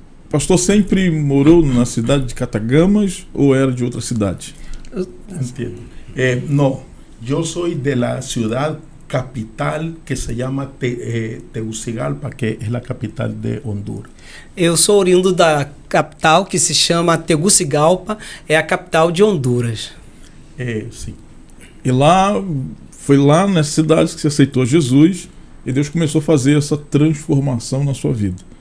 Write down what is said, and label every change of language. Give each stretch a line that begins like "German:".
Portuguese: Pastor sempre morou na cidade de Catacamas ou era de outra cidade?
Spanish: Entiendo. No, yo soy de la ciudad capital que se llama Tegucigalpa, que es la capital de Honduras.
Portuguese: Eu sou oriundo da capital que se chama Tegucigalpa, é a capital de Honduras.
Spanish: Sí.
Portuguese: E foi lá nessa cidade que você aceitou Jesus e Deus começou a fazer essa transformação na sua vida.